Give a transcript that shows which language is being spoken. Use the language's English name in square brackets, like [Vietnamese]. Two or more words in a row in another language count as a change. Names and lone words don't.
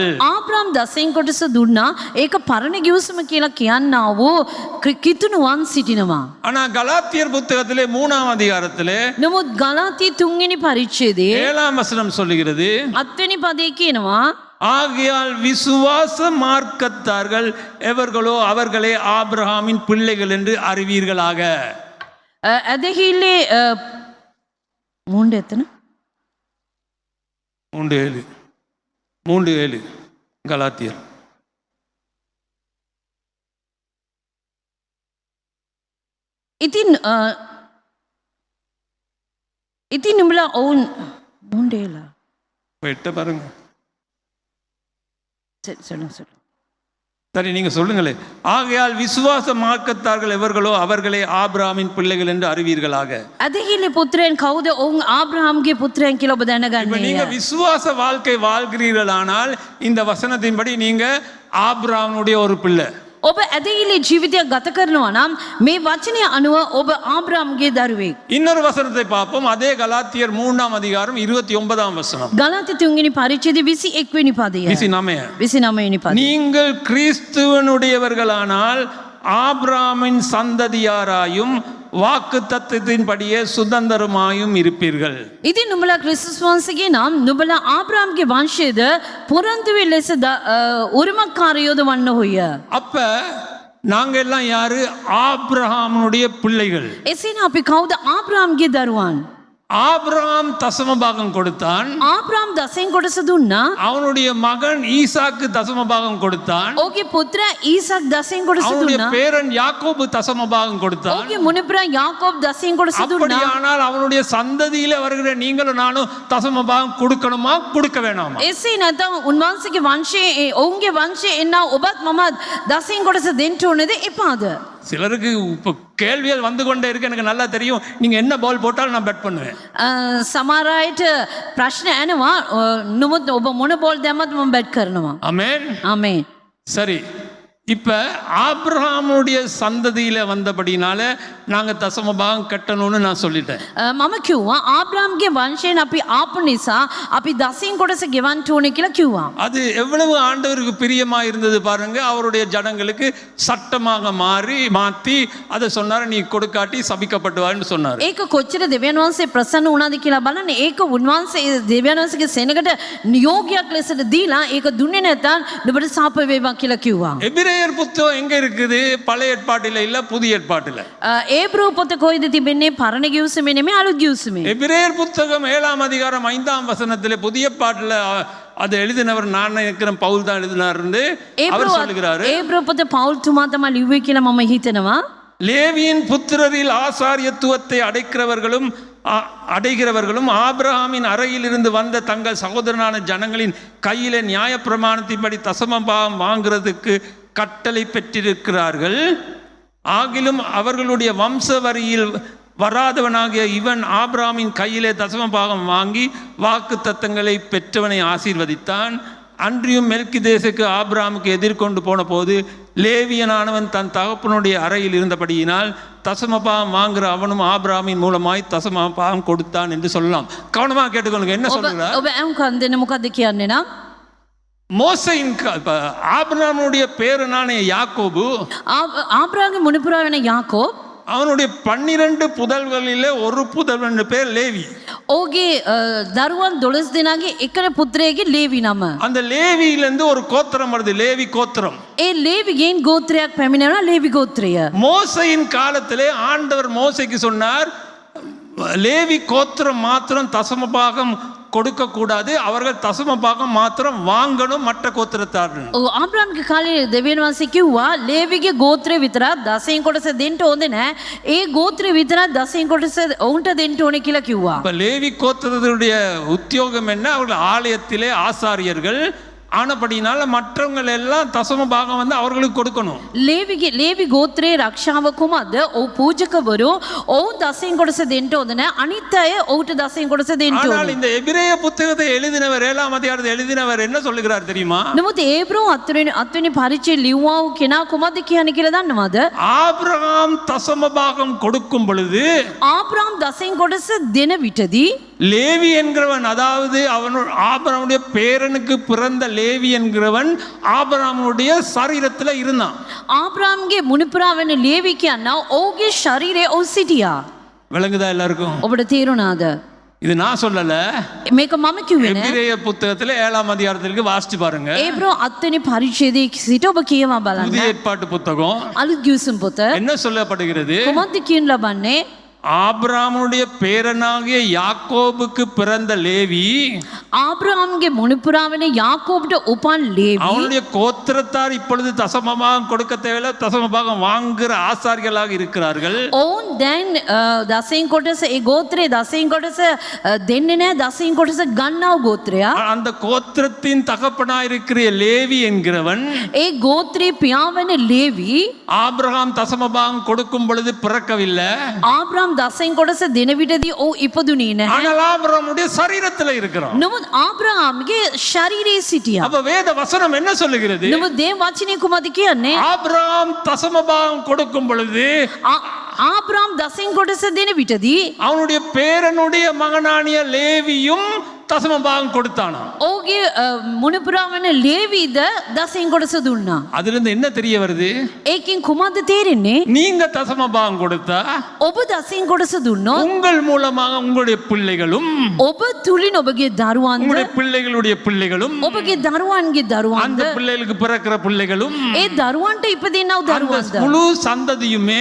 [Sinhala] ආබ්‍රහම් දසයෙන් කොටස දුන්නා. ඒක පරණ ගිවිසුම කියලා කියන්නවෝ කිතුණුවන් සිටිනවා. [Tamil] ஆனா கலாத்தியர் புத்தகத்திலே 3ஆம் அதிகாரத்திலே [Sinhala] නමුත් ගලාති 3 වෙනි පරිච්ඡේදයේ [Tamil] 7ஆம் வசனம் சொல்லுகிறது, [Sinhala] 8 වෙනි පදයේ කියනවා [Tamil] ஆகையால் விசுவாச மார்க்கத்தார்கள் எவர்களோ அவர்களே ஆபிரகாமின் பிள்ளைகள் என்று அறிவீர்களாக. [Sinhala] ඇදහිල්ලේ මුණ්ඩ එතන [Tamil] 3:7 கலாத்தியர். [Sinhala] ඉතින් නුඹලා ඔවුන් මුණ්ඩේලා [Tamil] வெட்ட பாருங்க. சொல்லுங்க சரி, நீங்க சொல்லுங்களே. ஆகையால் விசுவாச மார்க்கத்தார்கள் எவர்களோ அவர்களே ஆபிரகாமின் பிள்ளைகள் என்று அறிவீர்களாக. [Sinhala] ඇදහිල්ලේ පුත්‍රයන් කවුද? ඔවුන් ආබ්‍රහම්ගේ පුත්‍රයන් කියලා ඔබ [Tamil] இப்ப [Sinhala] දැනගන්නේ. [Tamil] நீங்க விசுவாச வாழ்க்கை வாழ்கிறீர்களானால் இந்த வசனத்தின்படி நீங்க ஆபிரகாமுடைய ஒரு பிள்ளை. [Sinhala] ඔබ ඇදහිල්ලේ ජීවිතයක් ගත කරනවා නම් මේ වචනය අනුව ඔබ ආබ්‍රහම්ගේ දරුවෙක්. [Tamil] இன்னொரு வசனத்தை பார்ப்போம். அதே கலாத்தியர் 3ஆம் அதிகாரம் 29ஆம் வசனம். [Sinhala] ගලාති 3 වෙනි පරිච්ඡේදයේ 21 වෙනි පදය. 29 වෙනි පදය. [Tamil] நீங்கள் கிறிஸ்துவனுடையவர்களானால் ஆபிரகாமின் சந்ததியாராயும் வாக்கு தத்தத்தின்படியே சுதந்திரமாயும் இருப்பீர்கள். [Sinhala] ඉතින් නුඹලා ක්‍රිස්තුස් වහන්සේගේ නම් නුඹලා ආබ්‍රහම්ගේ වංශයේද පොරොන්දුවේ ලෙස උරුමකාරයෝද වන්න හොය. [Tamil] அப்ப நாங்க எல்லாம் யாரு? ஆபிரகாமுடைய பிள்ளைகள். [Sinhala] එසේනම් අපි කවුද? ආබ්‍රහම්ගේ දරුවන්. [Tamil] ஆபிரகாம் தசமபாகம் கொடுத்தான். [Sinhala] ආබ්‍රාම් දසෙන් කොටස දුන්නා. [Tamil] அவனுடைய மகன் ஈசாக்கு தசமபாகம் கொடுத்தான். [Sinhala] ඔහුගේ පුත්‍ර ඊසක් දසෙන් කොටස [Tamil] அவனுடைய [Sinhala] දුන්නා. [Tamil] பேரன் யாக்கோபு தசமபாகம் கொடுத்தான். [Sinhala] ඔහුගේ මුනිපුරා යාකෝබ් දසෙන් කොටස දුන්නා. [Tamil] அப்படியானால் அவனுடைய சந்ததியில வருகிற நீங்களும் நானும் தசமபாகம் கொடுக்கணுமா கொடுக்க வேணாமா? [Sinhala] එසේ නැත්නම් උන්වහන්සේගේ වංශයේ ඔවුන්ගේ වංශයේ එන්නා ඔබත් මමත් දසෙන් කොටස දෙන්න ඕනේද එපාද? [Tamil] சிலருக்கு இப்போ கேள்விகள் வந்து கொண்டே இருக்கு. எனக்கு நல்லா தெரியும். நீங்க என்ன பால் போட்டாலும் நான் பெட் பண்ணுவேன். [Sinhala] සමහර අයට ප්‍රශ්න එනවා. නමුත් ඔබ මොන බෝල් දැම්මත් මම බැට් කරනවා. [Tamil] ஆமென். [Sinhala] ආමේන්. [Tamil] சரி, இப்ப ஆபிரகாமுடைய சந்ததியில வந்தபடினால நாங்க தசமபாகம் கட்டணும்னு நான் சொல்லிட்டேன். [Sinhala] මම කිව්වා ආබ්‍රාම්ගේ වංශයෙන් අපි ආපු නිසා අපි දසෙන් කොටස ගෙවන්න ඕනේ කියලා කිව්වා. [Tamil] அது எவ்வளவு ஆண்டவருக்கு பிரியமா இருந்தது பாருங்க. அவருடைய ஜனங்களுக்கு சட்டமாக மாத்தி அதை சொன்னாரு, நீ கொடுக்காட்டி சபிக்கப்பட்டுவான்னு சொன்னாரு. [Sinhala] ඒක කොච්චර දෙවියන් වහන්සේ ප්‍රසන්න වුණාද කියලා බලන්න. ඒක උන්වහන්සේ දෙවියන් වහන්සේගේ සෙනඟට නියෝගයක් ලෙසට දීලා ඒක දුන්නේ නැත්නම් නුඹට සාප වේවා කියලා කිව්වා. [Tamil] எபிரேயர் புத்தகம் எங்க இருக்குது? பழைய ஏற்பாட்டில இல்ல, புதிய ஏற்பாட்டில. [Sinhala] ඒබ්‍රෝ පොත කොයිද තිබෙන්නේ? පරණ ගිවිසුමේ නෙමෙයි අලුත් ගිවිසුමේ. [Tamil] எபிரேயர் புத்தகம் 7ஆம் அதிகாரம் 5ஆம் வசனத்திலே புதிய பாட்டுல அதை எழுதினவர் நான் நினைக்கிறேன் பவுல் தான் எழுதினார்னு அவர் சொல்லுகிறாரு. [Sinhala] ඒබ්‍රෝ පොත පවුල් තුමා තමයි ලිව්වේ කියලා මම හිතනවා. [Tamil] லேவியின் புத்திரரில் ஆசாரியத்துவத்தை அடைகிறவர்களும் ஆபிரகாமின் அறையில் இருந்து வந்த தங்கள் சகோதரனான ஜனங்களின் கையிலே நியாயப்பிரமாணத்தின்படி தசமபாகம் வாங்குறதுக்கு கட்டளை பெற்றிருக்கிறார்கள். ஆகிலும் அவர்களுடைய வம்ச வரியில் வராதவனாகிய இவன் ஆபிரகாமின் கையிலே தசமபாகம் வாங்கி வாக்கு தத்தங்களை பெற்றவனை ஆசீர்வதித்தான். அன்றியும் மெல்கிதேசுக்கு ஆபிரகாமுக்கு எதிர்கொண்டு போன போது லேவியனானவன் தன் தகப்பனுடைய அறையில் இருந்தபடியினால் தசமபாகம் வாங்குற அவனும் ஆபிரகாமின் மூலமாய் தசமபாகம் கொடுத்தான் என்று சொல்லலாம். கவனமாக கேட்டுக்கொள்ளுங்க. என்ன சொல்றார்? [Sinhala] ඔබ අහුම්කන් දෙන්න මොකද්ද කියන්නේ නම්? [Tamil] மோசையின் ஆபிரகாமுடைய பேரனான யாக்கோபு, [Sinhala] ආබ්‍රාම්ගේ මුනිපුරා වෙන යාකෝබ්, [Tamil] அவனுடைய 12 புதல்வர்களிலே ஒரு புதல்வன் பேர் லேவி. [Sinhala] ඔහුගේ දරුවන් 12 දෙනාගේ එකම පුත්‍රයෙක්ගේ ලේවි නම. [Tamil] அந்த லேவியிலிருந்து ஒரு கோத்திரம் வருது, லேவி கோத்திரம். [Sinhala] ඒ ලේවිගෙන් ගෝත්‍රයක් පැමිණෙනවා, ලේවි ගෝත්‍රය. [Tamil] மோசையின் காலத்திலே ஆண்டவர் மோசைக்கு சொன்னார், லேவி கோத்திரம் மாத்திரம் தசமபாகம் கொடுக்க கூடாது, அவர்கள் தசமபாகம் மாத்திரம் வாங்கணும் மற்ற கோத்திரத்தார்கள். [Sinhala] ආබ්‍රාම්ගේ කාලේ දෙවියන් වහන්සේ කිව්වා ලේවිගේ ගෝත්‍රය විතරක් දසෙන් කොටස දෙන්න ඕනේ නැහැ. ඒ ගෝත්‍රය විතරක් දසෙන් කොටස ඔවුන්ට දෙන්න ඕනේ කියලා කිව්වා. [Tamil] இப்ப லேவி கோத்திரத்துடைய உத்தியோகம் என்ன? அவர்கள் ஆலயத்திலே ஆசாரியர்கள் ஆனபடினால மற்றவங்க எல்லாம் தசமபாகம் வந்து அவர்களுக்கு கொடுக்கணும். [Sinhala] ලේවි ගෝත්‍රයේ රක්ෂාව කුමක්ද? ඔව් පූජකවරු ඔවුන් දසෙන් කොටස දෙන්න ඕනේ නැහැ. අනිත් අය ඔවුන්ට දසෙන් කොටස දෙන්න [Tamil] ஆனால் [Sinhala] ඕනේ. [Tamil] இந்த எபிரேய புத்தகத்தை எழுதினவர் 7ஆம் அதிகாரத்தை எழுதினவர் என்ன சொல்லுகிறார் தெரியுமா? [Sinhala] නමුත් ඒබ්‍රෝ අත්වෙනි පරිචය ලිව්වා වූ කෙනා කුමක්ද කියන්නේ කියලා දන්නවද? [Tamil] ஆபிரகாம் தசமபாகம் கொடுக்கும் பொழுது [Sinhala] ආබ්‍රාම් දසෙන් කොටස දෙන විටදී [Tamil] லேவி என்கிறவன், அதாவது ஆபிரகாமுடைய பேரனுக்கு பிறந்த லேவி என்கிறவன் ஆபிரகாமுடைய சரீரத்தில் இருந்தான். [Sinhala] ආබ්‍රාම්ගේ මුනිපුරා වෙන ලේවි කියනවා ඔහුගේ ශරීරයේ ඔහු සිටියා. [Tamil] விளங்குதா எல்லாருக்கும்? [Sinhala] ඔබට තේරුණාද? [Tamil] இது நான் சொல்லல, [Sinhala] මේක මම කිව්වේ නෑ. [Tamil] எபிரேய புத்தகத்துல 7ஆம் அதிகாரத்திற்கு வாசிச்சு பாருங்க. [Sinhala] ඒබ්‍රෝ අත්වෙනි පරිච්ඡේදයේ සිට ඔබ කියවා බලන්න. [Tamil] புதிய ஏற்பாட்டு புத்தகம் [Sinhala] අලුත් ගිවිසුම් පොත [Tamil] என்ன சொல்லப்படுகிறது? [Sinhala] කොහොමද කියන්න ලබන්නේ? [Tamil] ஆபிரகாமுடைய பேரனாகிய யாக்கோபுக்கு பிறந்த லேவி, [Sinhala] ආබ්‍රාම්ගේ මුනිපුරා වෙන යාකෝබ්ට උපන් ලේවි, [Tamil] அவனுடைய கோத்திரத்தார் இப்பொழுது தசமபாகம் கொடுக்க தேவையில்லை, தசமபாகம் வாங்குற ஆசாரிகளாக இருக்கிறார்கள். [Sinhala] ඔවුන් දැන් දසෙන් කොටස ඒ ගෝත්‍රයේ දසෙන් කොටස දෙන්නේ නැහැ, දසෙන් කොටස ගන්නව ගෝත්‍රයා. [Tamil] அந்த கோத்திரத்தின் தகப்பனாய் இருக்கிற லேவி என்கிறவன், [Sinhala] ඒ ගෝත්‍රයේ පියා වෙන ලේවි [Tamil] ஆபிரகாம் தசமபாகம் கொடுக்கும் பொழுது பிறக்கவில்லை, [Sinhala] ආබ්‍රාම් දසෙන් කොටස දෙන විටදී ඔහු ඉපදුනේ නැහැ. [Tamil] ஆனால் ஆபிரகாமுடைய சரீரத்தில் இருக்கிறான். [Sinhala] නමුත් ආබ්‍රාම්ගේ ශරීරයේ සිටියා. [Tamil] அப்ப வேத வசனம் என்ன சொல்லுகிறது? [Sinhala] නමුත් දේව වචනේ කුමක්ද කියන්නේ? [Tamil] ஆபிரகாம் தசமபாகம் கொடுக்கும் பொழுது [Sinhala] ආබ්‍රාම් දසෙන් කොටස දෙන විටදී [Tamil] அவனுடைய பேரனுடைய மகனானிய லேவியும் தசம பாகம் கொடுத்தானா. [Sinhala] ඔහුගේ මුණුපුරා වන ලේවීද දසෙන් කොටස දුන්නා. [Tamil] அதுல இருந்து என்ன தெரிய வருது? [Sinhala] ඒකෙන් කුමක්ද තේරෙන්නේ? [Tamil] நீங்க தசம பாகம் கொடுத்தா [Sinhala] ඔබ දසෙන් කොටස දුන්නොත් [Tamil] உங்கள் மூலமாக உங்களுடைய பிள்ளைகளும் [Sinhala] ඔබ තුලින් ඔබගේ දරුවන්ද [Tamil] உங்களுடைய பிள்ளைகளுடைய பிள்ளைகளும் [Sinhala] ඔබගේ දරුවන්ගේ [Tamil] அந்த [Sinhala] දරුවන්ද [Tamil] பிள்ளைகளுக்கு பிறக்கிற பிள்ளைகளும் [Sinhala] ඒ දරුවන්ට ඉපදිනව [Tamil] அந்த [Sinhala] දරුවන්ද [Tamil] முழு சந்ததியுமே